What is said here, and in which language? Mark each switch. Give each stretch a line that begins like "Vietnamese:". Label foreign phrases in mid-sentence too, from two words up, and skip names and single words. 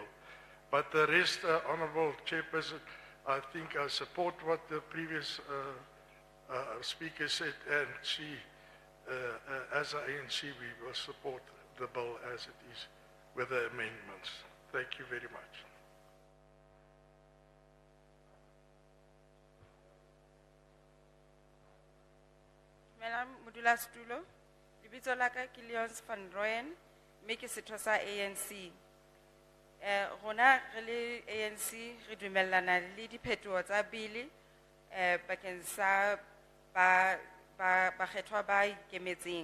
English: But the rest, Honourable Chairperson, I think I support what the previous speaker said, and she, as an ANC, we will support the bill as it is with the amendments. Thank you very much.
Southern Sotho: Dumelang modulasetulo, lebitso la ka ke Leons van Rooyen, mme ke setho sa ANC. Rona re le ANC re dumellana le diphetoho tsa bili bakeng sa bakgethwa ba ikemetseng.